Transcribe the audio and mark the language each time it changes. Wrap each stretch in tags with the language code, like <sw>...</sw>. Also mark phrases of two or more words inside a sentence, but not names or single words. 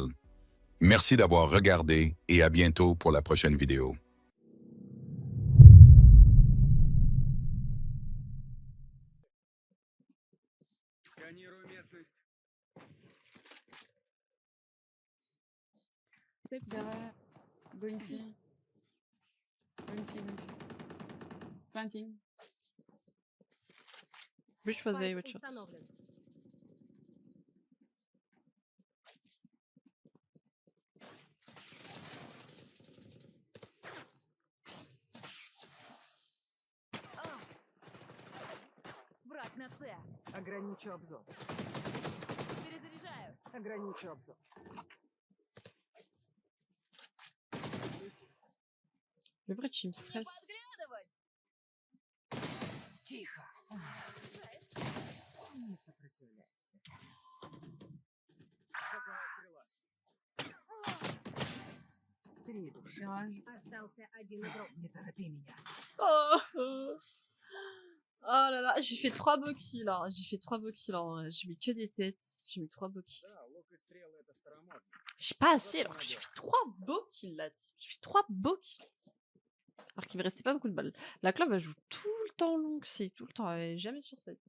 <fr>Merci d'avoir regardé et à bientôt pour la prochaine vidéo. Derrière.</fr> <en>Bounty. Bounty. Planting. Which was a which was.</en> <ru>Враг на С. Ограничу обзор. Перезаряжаю. Ограничу обзор.</ru> <fr>Le vrai, tu me stresses.</fr> <ru>Подглядывать. Тихо. Не сопротивляйся. Шаговая стрела. 3 души. Tirage. Остался один игрок. Не торопи меня.</ru> <fr>Oh là là, j'ai fait 3 beaux kills là. J'ai fait 3 beaux kills là. J'ai mis que des têtes. J'ai mis 3 beaux kills. J'ai pas assez alors que j'ai fait 3 beaux kills là. J'ai fait 3 beaux kills. Alors qu'il me restait pas beaucoup de balles. La clove elle joue tout le temps longue, c'est tout le temps, elle est jamais sur 7.</fr>